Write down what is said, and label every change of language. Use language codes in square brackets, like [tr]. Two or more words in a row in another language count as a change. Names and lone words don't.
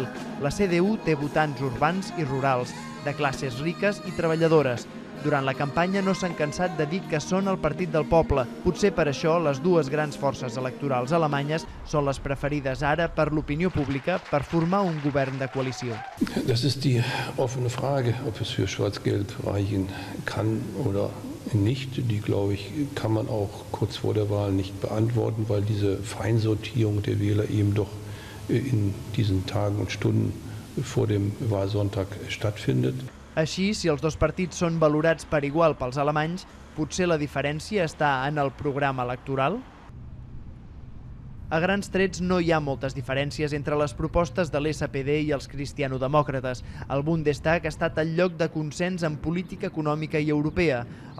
[ca] La CDU té votants urbans i rurals, de classes riques i treballadores. Durant la campanya no s'han cansat de dir que són el partit del poble. Potser per això les dues grans forces electorals alemanyes són les preferides ara per l'opinió pública per formar un govern de coalició. [de] Das ist die offene Frage, ob es für Schwarzgeld reichen kann oder nicht. Die, glaube ich, kann man auch kurz vor der Wahl nicht beantworten, weil diese Feinsortierung der Wähler eben doch in diesen Tagen und Stunden vor dem Wahlsonntag stattfindet. [ca] Així, si els dos partits són valorats per igual pels alemanys, potser la diferència està en el programa electoral? A grans trets no hi ha moltes diferències entre les propostes de l'SPD i els cristianodemòcrates. El Bundestag ha estat el lloc de consens en política econòmica i europea.